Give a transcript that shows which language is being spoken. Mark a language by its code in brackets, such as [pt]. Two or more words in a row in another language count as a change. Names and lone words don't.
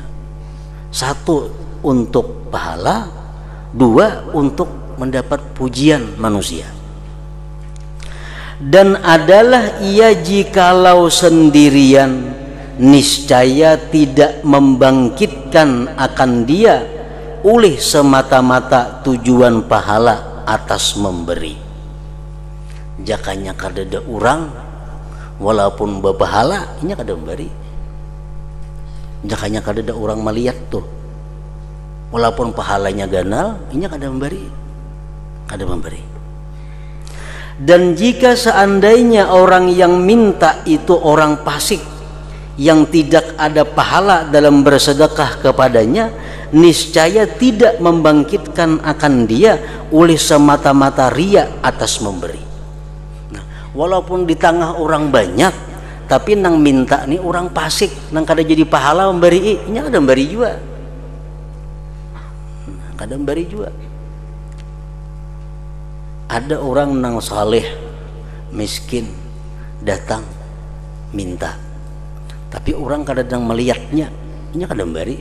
[id] Satu untuk pahala, dua untuk mendapat pujian manusia. Dan adalah ia jikalau sendirian, niscaya tidak membangkitkan akan dia oleh semata-mata tujuan pahala atas memberi. [bjn] Jakanya kadada orang walaupun berpahala, ini kada memberi. Jakanya kadada orang melihat tuh, walaupun pahalanya ganal, ini kada memberi. Ada memberi. [id] Dan jika seandainya orang yang minta itu orang fasik yang tidak ada pahala dalam bersedekah kepadanya, niscaya tidak membangkitkan akan dia oleh semata-mata riya atas memberi. [bjn] Nah, walaupun di tengah orang banyak, tapi nang minta nih orang fasik, nang kada jadi pahala memberi, ini ada memberi juga. Kada memberi juga. Ada orang nang saleh miskin datang minta, tapi orang kadang melihatnya, ini kada memberi.